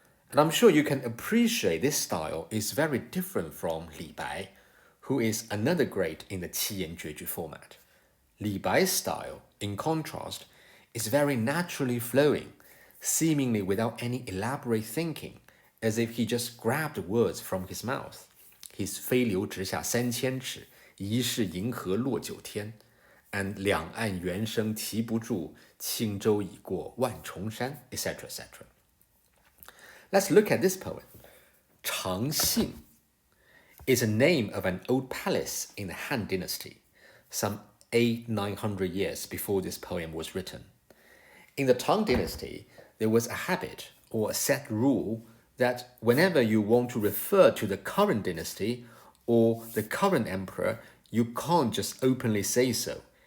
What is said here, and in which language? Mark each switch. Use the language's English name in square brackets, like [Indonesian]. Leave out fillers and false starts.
[English] And I'm sure you can appreciate this style is very different from Li Bai, who is another great in the 七言绝句 format. Li Bai's style, in contrast, is very naturally flowing, seemingly without any elaborate thinking, as if he just grabbed words from his mouth. His [Chinese] 飞流直下3000尺, 疑是银河落九天, and 两岸猿声啼不住, 轻舟已过万重山, [English] etc., etc. Let's look at this poem. 长信 is a name of an old palace in the Han Dynasty, some 800-900 years before this poem was written. In the Tang Dynasty, there was a habit or a set rule that whenever you want to refer to the current dynasty or the current emperor, you can't just openly say so.